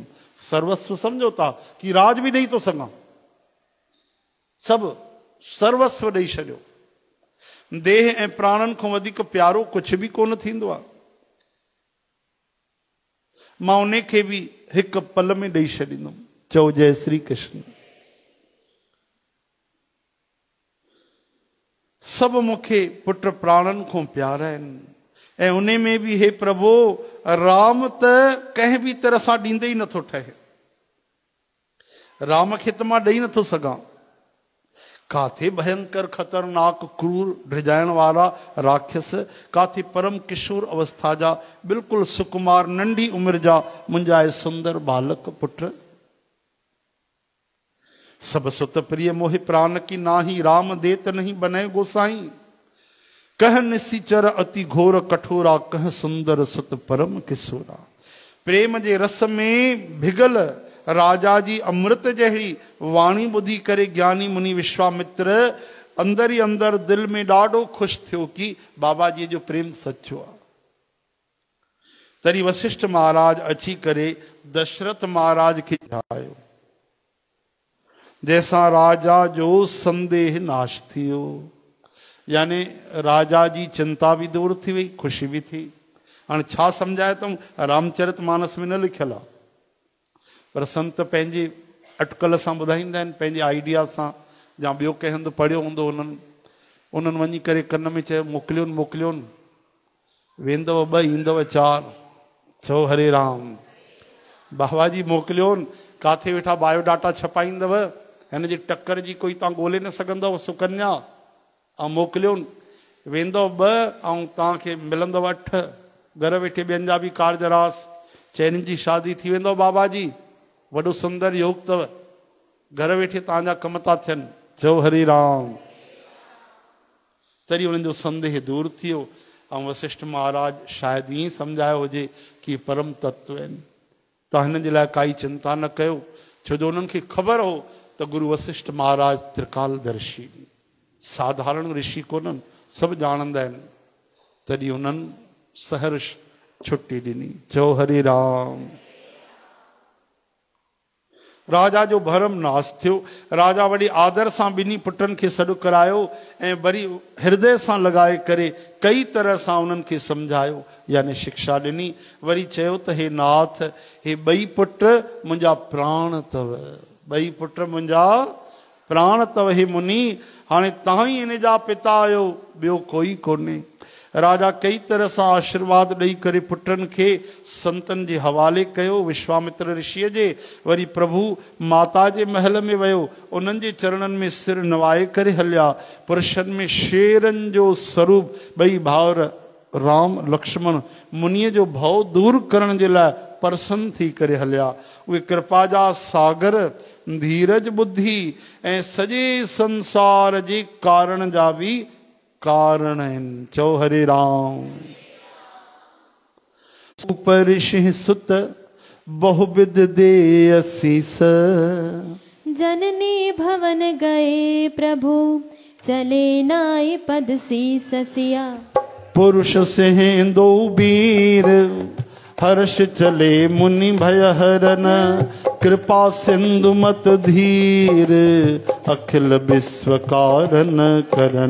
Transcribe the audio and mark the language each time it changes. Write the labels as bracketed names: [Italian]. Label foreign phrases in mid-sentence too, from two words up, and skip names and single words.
[Sindhi] सर्वस्व सम्झो था कि राज बि ॾेई थो सघां, सभु सर्वस्व ॾेई छॾियो। देह ऐं प्राणनि खां वधीक प्यारो कुझु बि कोन थींदो आहे। मां उन खे बि हिकु पल में ॾेई छॾींदुमि। चओ जय श्री कृष्ण। सभु मूंखे पुट प्राणनि खां प्यारा आहिनि, ऐं उन में बि हे प्रभु राम त कंहिं बि तरह सां ॾींदे ई नथो ठहे। राम खे त मां ॾेई नथो सघां। काथे भयंकर खतरनाक क्रूर ड्रिजाइण वारा राक्षस, काथे परम किशोर अवस्था जा बिल्कुलु सुकुमार नंढी उमिरि जा मुंहिंजा सुंदर बालक पुट। [Awadhi] सब सुत प्रिय मोहि प्राण की नाही, राम देत नहीं बने गोसाई। कह निसीचर अति घोर कठोरा, कह सुंदर सुत परम किशोरा। [Sindhi] प्रेम जे रस में भिगल राजा जी अमृत जहिड़ी वाणी ॿुधी करे ज्ञानी मुनि विश्वामित्र अंदर ही अंदर दिल में ॾाढो ख़ुशि थियो कि बाबा जी जो प्रेम सचो आहे। तरी वशिष्ठ महाराज अची करे दशरथ महाराज खे ॿुधायो, जैसा राजा जो संदेह नाश थियो। यानी राजा जी चिंता भी दूर थी वई, खुशी भी थी। हाणे छा सम्झाए तो रामचरित मानस में न लिखियल आहे, पर संत पंहिंजे अटकल सां ॿुधाईंदा आहिनि, पंहिंजे आइडिया सां, या ॿियो कंहिं हंधि पढ़ियो हूंदो उन्हनि वञी करे कन में चयो मोकिलियोनि मोकिलियोनि, वेंदव 2 ईंदव 4। चओ हरे राम। बाबा जी मोकिलियोनि, काथे वेठा बायोडाटा छपाईंदव, हिन जी टक्कर जी कोई तव्हां ॻोल्हे न सघंदव सुकन्या, ऐं मोकिलियोनि। वेंदव 2 ऐं तव्हांखे मिलंदव 8। घर वेठे ॿियनि जा बि कारज रास, चइनि जी शादी थी वेंदव बाबा जी, वॾो सुंदर योग अथव, घर वेठे तव्हांजा कम था थियनि। चओ हरे राम। तरी उन्हनि जो संदेह दूर थियो, ऐं वशिष्ठ महाराज शायदि ईअं सम्झायो हुजे कि परम तत्व आहिनि, तव्हां हिन जे लाइ काई चिंता न कयो। छो जो उन्हनि खे ख़बर हो त गुरु वशिष्ठ महाराज त्रिकालदर्शी, साधारण ऋषि कोन्हनि, सभु ॼाणंदा आहिनि। तॾहिं उन्हनि सहर्ष छुट्टी ॾिनी। चओ हरे राम। राजा जो भरम नाश थियो। राजा वॾे आदर सां ॿिन्ही पुटनि खे सॾु करायो ऐं वरी हृदय सां लॻाए करे कई तरह सां उन्हनि खे सम्झायो, यानी शिक्षा ॾिनी। वरी चयो त हे नाथ, हे 2 पुट मुंहिंजा प्राण अथव, 2 पुट मुंहिंजा प्राण अथव। हे मुनि, हाणे तव्हां ई इन जा पिता आहियो, ॿियो कोई कोन्हे। राजा कई तरह सां आशीर्वाद ॾेई करे पुटनि खे संतनि जे हवाले कयो, विश्वामित्र ऋषिअ जे। वरी प्रभु माता जे महल में वियो, उन्हनि जे चरणनि में सिर नवाए करे हलिया। पुरुषनि में शेरनि जो स्वरूप 2 भाउर राम लक्ष्मण मुनीअ जो भव दूर करण जे लाइ प्रसन्न थी करे हलिया। उहे कृपा जा सागर, धीरज बुद्धि ऐं सॼे संसार जे कारण जा बि कारण आहिनि। चओ हरे राम। [Awadhi] ऊपरिषि सुत बहुविध दे असीस, जननी भवन गए प्रभु चले नाय पद शीस सिया। पुरुष सिंह 2 वीर हर्ष चले मुनि भय हरन, कृपा सिंधु मत धीर अखिल विश्व कारण करन।